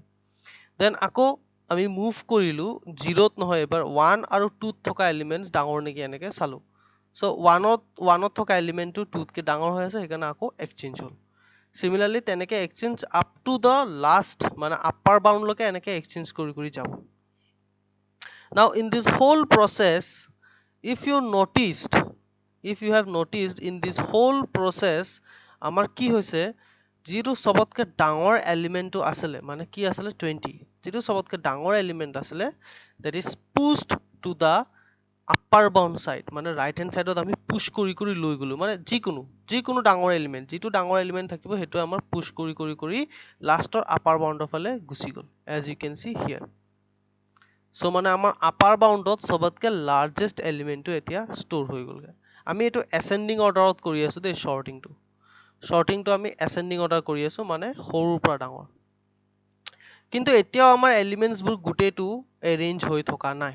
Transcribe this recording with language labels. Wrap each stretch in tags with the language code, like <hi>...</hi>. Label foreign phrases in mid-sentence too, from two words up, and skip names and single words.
<as>দেন আকৌ আমি মুভ কৰিলো 0 ত নহয়, এবাৰ 1 আৰু 2 ত থকা এলিমেণ্টছ ডাঙৰ নেকি এনেকে চালো। চ' 1 ত থকা এলিমেণ্টটো 2 তকে ডাঙৰ হৈ আছে, সেইকাৰণে আকৌ এক্সচেঞ্জ হ'ল। সিমিলাৰলি তেনেকে এক্সচেঞ্জ</as> <en>up to the last,</en> <as>মানে</as> <en>upper boundলৈকে</en> <as>এনেকে এক্সচেঞ্জ কৰি কৰি যাব।</as> <en>Now in this whole process, if you have noticed in this whole process,</en> <as>আমাৰ কি হৈছে, যিটো সবতকে ডাঙৰ এলিমেণ্টটো আছিলে, মানে কি আছিলে 20, যিটো সবতকে ডাঙৰ এলিমেণ্ট আছিলে,</as> <en>that is pushed to the upper bound side,</en> <as>মানে</as> <en>right hand sideত</en> <as>আমি পুশ কৰি কৰি লৈ গলো, মানে যিকোনো ডাঙৰ এলিমেণ্ট, যিটো ডাঙৰ এলিমেণ্ট থাকিব সেইটো আমাৰ পুশ কৰি কৰি কৰি লাষ্টৰ</as> <en>upper boundৰ</en> <as>ফালে গুচি গ'ল,</as> <en>as you can see here।</en> <as>চ' মানে আমাৰ</as> <en>upper boundত</en> <as>সবতকে</as> <en>largest elementটো</en> <as>এতিয়া ষ্ট'ৰ হৈ গ'লগে। আমি এইটো</as> <en>ascending orderত</en> <as>কৰি আছো দেই, শ্বৰ্টিংটো আমি</as> <en>ascending order</en> <as>কৰি আছো, মানে সৰুৰ পৰা ডাঙৰ। কিন্তু এতিয়াও আমাৰ এলিমেণ্টছবোৰ গোটেইটো এৰেঞ্জ হৈ থকা নাই।</as>